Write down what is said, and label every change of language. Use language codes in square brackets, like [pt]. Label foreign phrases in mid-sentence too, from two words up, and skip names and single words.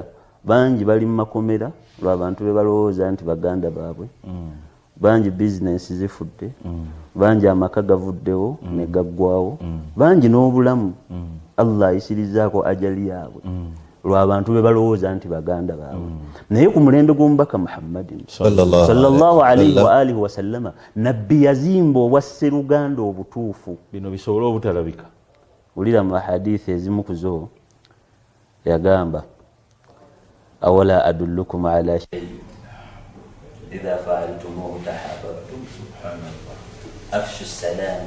[lg] Bangi bali mu makomera lw'abantu be balowooza nti baganda baabwe. Bangi bizinensi zifudde, bangi amaka gavuddewo ne gaggwawo, bangi n'obulamu Allah ayisirizaako ajali yaabwe lw'abantu be balowooza nti baganda baabwe. Naye ku mulembe gw'omubaka Muhammadin [ar] صلى الله عليه وعلى آله وسلم, [lg] Nabbi yazimba obwa sseruganda obutuufu. Bino bisobole obutalabika. Wulira mu hadithi ezimu ku zo yagamba, [ar] أولا أدلكم على شيء إذا فعلتموه تحاببتم أفشوا السلام.